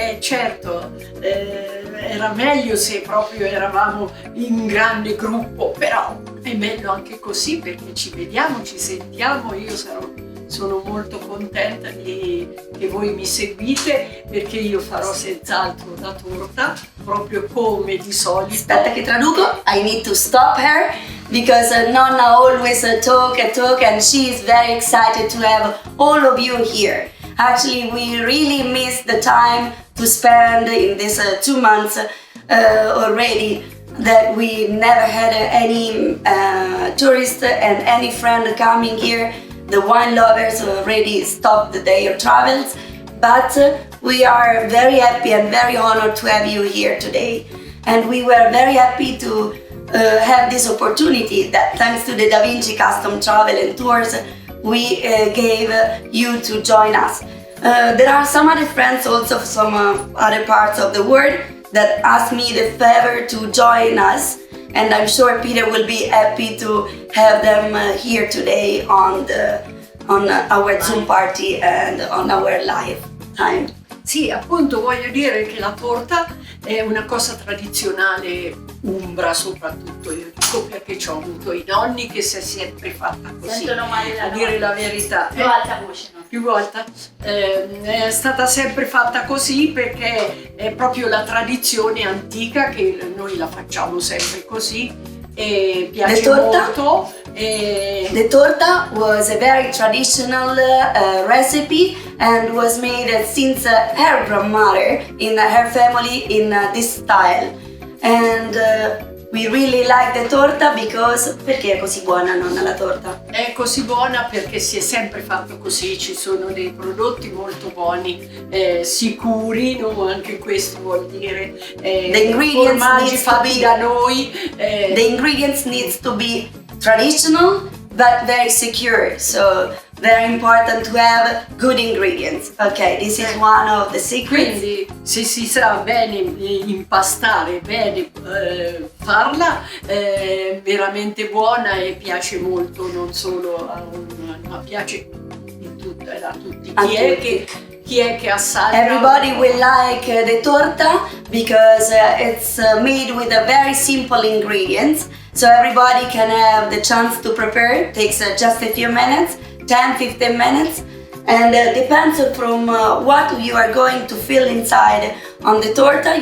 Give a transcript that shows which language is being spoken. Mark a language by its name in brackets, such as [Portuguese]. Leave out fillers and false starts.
[Italian] Certo, era meglio se proprio eravamo in grande gruppo, però è meglio anche così perché ci vediamo, ci sentiamo. Sono molto contenta che voi mi seguite, perché io farò senz'altro la torta proprio come di solito. Aspetta che traduco. [English] I need to stop her because Nonna always talk and she is very excited to have all of you here. Actually, we really missed the time to spend in this 2 months already, that we never had any tourist and any friend coming here. The wine lovers already stopped their travels, but we are very happy and very honored to have you here today. And we were very happy to have this opportunity that, thanks to the VINCI Custom Travel Tours, we gave you to join us. There are some other friends also from other parts of the world that asked me the favor to join us, and I'm sure Peter will be happy to have them here today on our Zoom party and on our live time. [Italian] Sì, appunto voglio dire che la torta è una cosa tradizionale umbra, soprattutto io dico, perché ci ho avuto i nonni che si è sempre fatta così, a dire la verità. Più alta voce, no? più volte. È stata sempre fatta così perché è proprio la tradizione antica che noi la facciamo sempre così e piace molto. [English] The torta was a very traditional recipe and was made since her grandmother in her family in this style. And we really like the torta because... [Italian] Perché è così buona, nonna, la torta? È così buona perché si è sempre fatto così, ci sono dei prodotti molto buoni, sicuri, no? Anche questo vuol dire formaggi fatti da noi. [English] The ingredients needs to be traditional but very secure, so very important to have good ingredients. Okay, this is one of the secrets. [Italian] Quindi se si sa bene impastare, bene farla, è veramente buona e piace molto, non solo ma piace a tutti. Chi è che assaggia? [English] Everybody will like the torta because it's made with a very simple ingredients. So everybody can have the chance to prepare. It takes just a few minutes, 10-15 minutes, and depends from what you are going to fill inside on the torta.